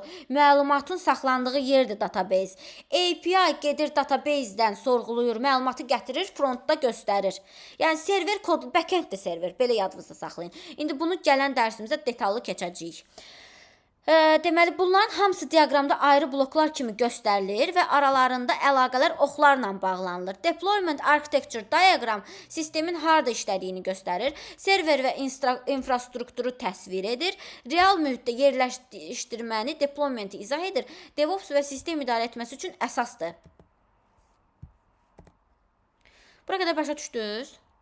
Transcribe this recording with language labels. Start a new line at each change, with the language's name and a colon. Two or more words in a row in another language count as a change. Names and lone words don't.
Azerbaijani: Məlumatın saxlandığı yerdir database. API gedir database'dən sorğuluyur, məlumatı gətirir, frontda göstərir. Yəni server kod, backend də server. Belə yadınızda saxlayın. İndi bunu gələn dərsimizdə detallı keçəcəyik. Deməli, bunların hamısı diaqramda ayrı bloklar kimi göstərilir və aralarında əlaqələr oxlarla bağlanılır.
English: Deployment architecture diagram
Azerbaijani: sistemin harda işlədiyini göstərir, server və infrastrukturu təsvir edir, real mühitdə yerləşdirməni, deploymenti izah edir, DevOps və sistem idarə etməsi üçün əsasdır. Bura qədər başa düşdünüz?